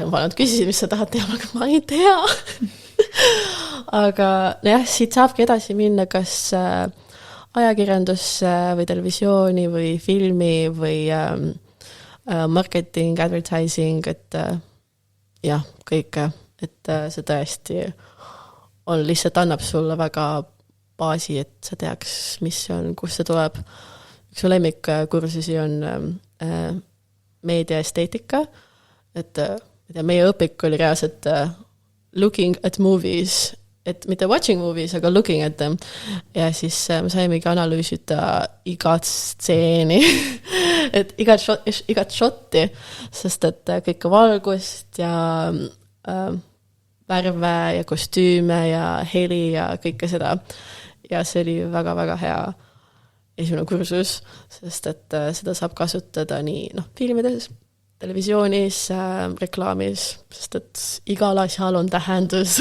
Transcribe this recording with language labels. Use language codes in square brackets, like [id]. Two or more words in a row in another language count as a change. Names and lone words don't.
[et] Ma olen küsinud, mis sa tahad teha, aga ma ei tea. Aga siit saabki edasi minna kas ajakirjandusse või televisiooni või filmi või marketing, advertising, et kõike, et see tõesti on lihtsalt annab sulle väga baasi, et sa teaks, mis on, kus see tuleb. Üks lemmikkursusi on meediaesteetika, et meie õpik oli reaalselt [en] looking at movies [et] et mitte [en] watching movies, [et] aga [en] looking at them. [et] Ja siis me saimegi analüüsida igat stseeni, et igat shotti, sest et kõike valgust ja värve ja kostüüme ja heli ja kõike seda. Ja see oli väga-väga hea esimene kursus, sest et seda saab kasutada nii filmides, televisioonis, reklaamis, sest et igal asjal on tähendus.